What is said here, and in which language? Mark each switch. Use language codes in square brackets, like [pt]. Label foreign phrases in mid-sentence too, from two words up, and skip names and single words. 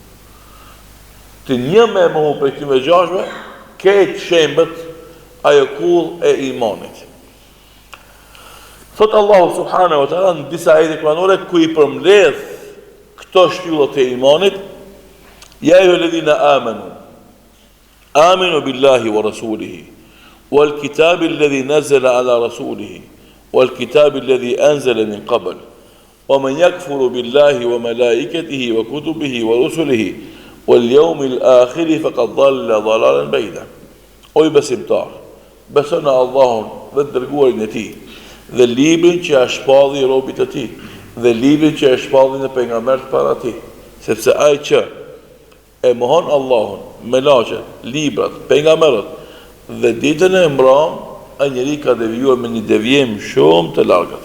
[sq] Të një me mohu për këtyre 6-ve, këtë shembët ajo kull e imanit. Thot Allahu [ar] سبحانه وتعالى [sq] në disa ajete kuranore ku i përmbledh këto shtyllat e imanit: [ar] "يا أيها الذين آمنوا آمنوا بالله ورسوله والكتاب الذي نزل على رسوله والكتاب الذي أنزل من قبل ومن يكفر بالله وملائكته وكتبه ورسله واليوم الآخر فقد ضل ضلالا بعيدا. [sq] O i besimtar, beson në Allahun dhe të dërguarin e tij, dhe librin që e shpalli robit e tij, dhe librin që e shpalli në pejgamberët para tij, sepse ai që e mohon Allahun, melaqet, librat, pejgamberët dhe ditën e mbram, ai njeri ka devijuar me një devijim shumë të largët.